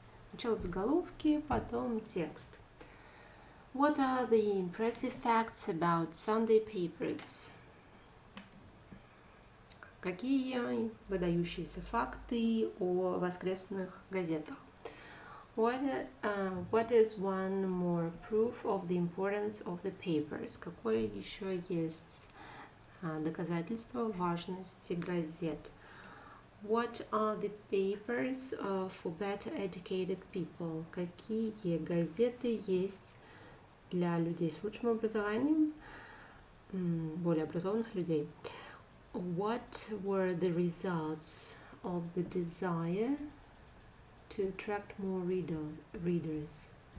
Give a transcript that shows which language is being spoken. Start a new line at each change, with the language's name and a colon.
Russian: Сначала заголовки, потом текст.
English: What are the impressive facts about Sunday papers?
Russian: Какие выдающиеся факты о воскресных газетах?
English: What is one more proof of the importance of the papers?
Russian: Какое еще есть доказательство важности газет?
English: What are the papers for better educated people?
Russian: Какие газеты есть для людей с лучшим образованием, более образованных людей?
English: What were the results of the desire to attract more readers?